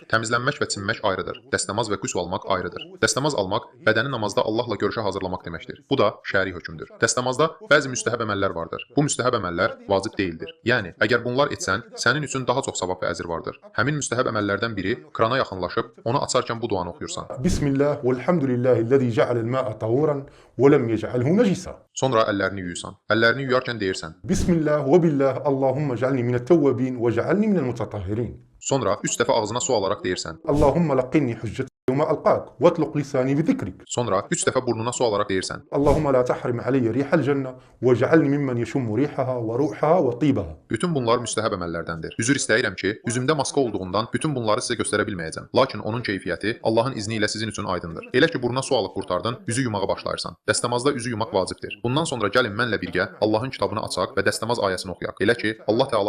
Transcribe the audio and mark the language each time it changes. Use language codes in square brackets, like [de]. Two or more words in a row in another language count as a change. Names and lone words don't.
[az] Təmizlənmək və çimmək ayrıdır. Dəstəmaz və qüsl almaq ayrıdır. Dəstəmaz almaq bədəni namazda Allahla görüşə hazırlamaq deməkdir. Bu da şəri hökmdür. Dəstəmazda bəzi müstəhəb əməllər vardır. Bu müstəhəb əməllər vacib deyildir. Yəni, əgər bunlar etsən, sənin üçün daha çox savab və əcr vardır. Həmin müstəhəb əməllərdən biri krana yaxınlaşıb, onu açarkən bu duanı oxuyursan. [ar] بسم الله والحمد لله الذي جعل الماء طهورا ولم يجعله نجسا. [az] Sonra əllərini yuyursan. Əllərini yuyarkən deyirsən. [ar] بسم الله وبالله اللهم اجعلني من التوابين واجعلني من المتطهرين. [az] Sonra 3 dəfə ağzına su alarak deyirsən. [ar] اللهم لقني حجتك يوم ألقاك وأطلق لساني بذكرك. [az] Sonra 3 dəfə burnuna su alarak deyirsən. [ar] اللهم لا تحرم علي ريح الجنة واجعلني ممن يشم ريحها وروحها وطيبها. [az] Bütün bunlar müstəhəb əməllərdəndir. Üzr istəyirəm ki, üzümdə maska olduğundan bütün bunları sizə göstərə bilməyəcəm. Lakin onun keyfiyyəti Allahın izni ilə sizin üçün aydındır. Elə ki, buruna su alıb qurtardın, üzü yumağa başlayırsan. Dəstəmazda üzü yumaq vacibdir. Bundan sonra gəlin mənlə birgə Allahın kitabını açaq və dəstəmaz ayəsini oxuyaq. Elə ki, Allah Teala